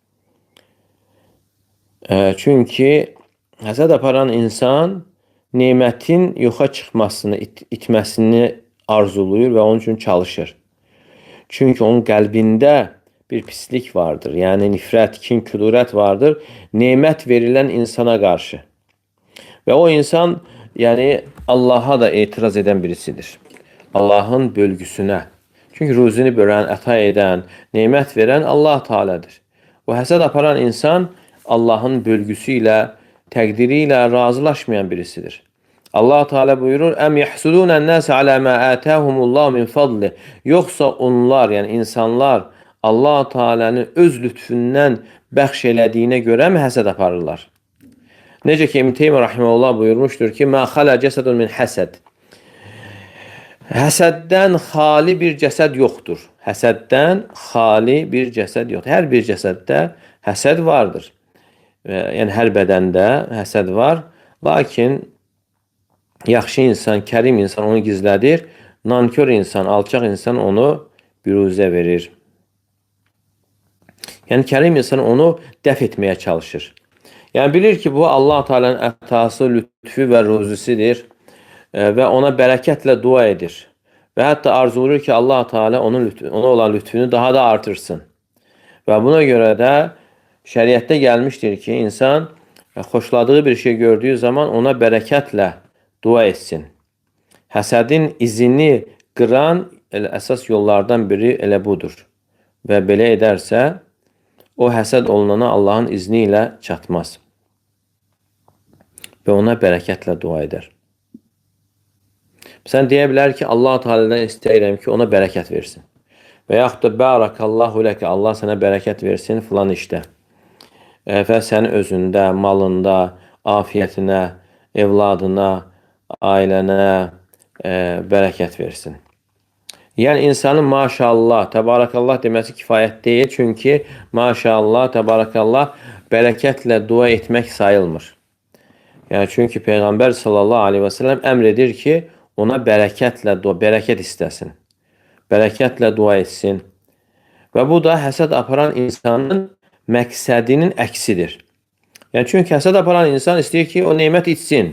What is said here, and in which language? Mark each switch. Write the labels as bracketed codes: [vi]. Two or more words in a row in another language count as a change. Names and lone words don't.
[az] Çünki həsəd aparan insan nemətin yoxa çıxmasını, itməsini arzuluyur və onun üçün çalışır. Çünki onun qəlbində bir pislik vardır. Yani nifrət, kin, kudurət vardır. Nemət verilən insana qarşı. Və o insan yani Allah'a da etiraz eden birisidir. Allah'ın bölgüsüne. Çünkü ruzini bölen, əta eden, nemət veren Allah Teala'dır. O həsəd aparan insan Allah'ın bölgüsüyle, təqdiriyle razılaşmayan birisidir. Allah Teala buyurur: [ar] "أم يحسدون الناس على ما آتاهم الله من فضله." [az] Yoksa onlar, yani insanlar Allah Teala'nın öz lütfündən bəxş elədiyinə görə mi həsəd aparırlar? Necə ki İbn Teymiyyə rahimehullah buyurmuşdur ki: [ar] "ما خلا جسد من حسد." [az] Həsəddən xali bir cəsəd yoxdur. Həsəddən xali bir cəsəd yoxdur. Hər bir cəsəddə həsəd vardır. Yəni hər bədəndə həsəd var. Lakin yaxşı insan, kərim insan onu gizlədir. Nankör insan, alçaq insan onu büruzə verir. Yəni kərim insan onu dəf etməyə çalışır. Yani bilir ki bu Allah Teala'nın ətası, lütfü ve ruzisidir ve ona bereketle dua edir. Ve hatta arzulur ki Allah Teala ona olan lütfünü daha da artırsın. [tr] Ve buna göre de şeriatte gelmiştir ki insan hoşladığı bir şey gördüğü zaman ona bereketle dua etsin. [az] Həsədin izini qıran əsas yollardan biri elə budur. Ve belə edərsə o həsəd olunana Allah'ın izniyle çatmaz. Ve ona bereketlə dua eder. Sen deyə bilər ki, Allah Teala'dan istəyirəm ki, ona bereket versin. Və yaxud da [ar] بارك الله لك, [az] Allah sənə bereket versin filan işdə. Və sənin özündə, malında, afiyətinə, evladına, ailənə bereket versin. Yəni insanın maşallah, təbarakallah deməsi kifayət deyil. Çünki maşallah, təbarakallah bereketlə dua etmək sayılmır. Yani çünkü Peygamber [ar] صلى الله عليه وسلم [az] emredir ki ona bereketle dua, bereket istesin. Bereketle dua etsin. Ve bu da həsəd aparan insanın məqsədinin əksidir. Yani çünkü həsəd aparan insan istəyir ki o nemət içsin.